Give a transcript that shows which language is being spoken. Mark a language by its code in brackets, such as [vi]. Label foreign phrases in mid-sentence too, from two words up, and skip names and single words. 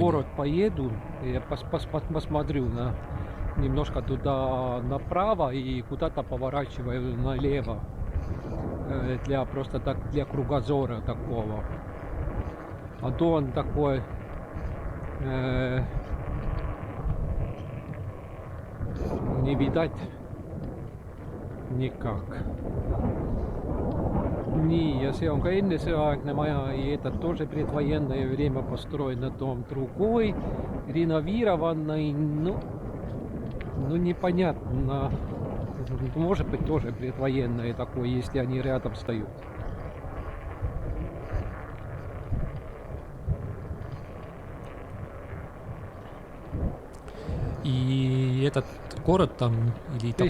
[ru] В город поеду, я посмотрю немножко туда направо и куда-то поворачиваю налево. Просто так, для кругозора такого. А то он такой... не видать никак. [et] Nii, ja see on ka ennesõjaaegne maja, [ru] и это тоже предвоенное время построено, дом другой, реновированный, ну непонятно, может быть тоже предвоенное такое, если они рядом стоят. И этот город там, или такой